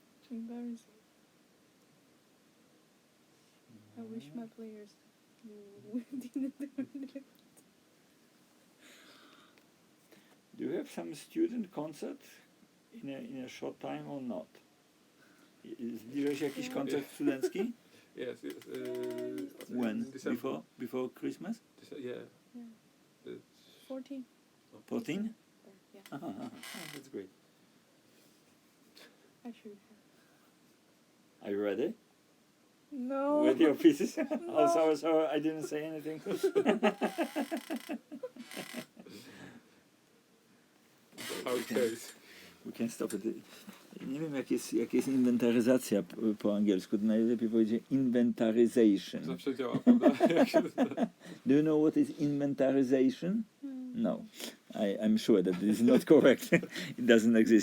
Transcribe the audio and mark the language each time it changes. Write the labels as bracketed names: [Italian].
[English] Embarrassing. I wish my players didn't do it. Do you have some student concert in a short time or not? [Polish] Zbliża się jakiś koncert studencki? [English] Yes. When? December. Before Christmas? Yeah. 14. 14? Yeah, That's great. I should have. Are you ready? No. With your pieces? Oh, sorry, I didn't say anything. Okay. We can stop it. [Polish] Nie wiem, jak jest inwentaryzacja po angielsku. To najlepiej powiedzieć inventarization. Zawsze działa, prawda? [English] Do you know what is inventarization? No. I'm sure that this is not correct. It doesn't exist.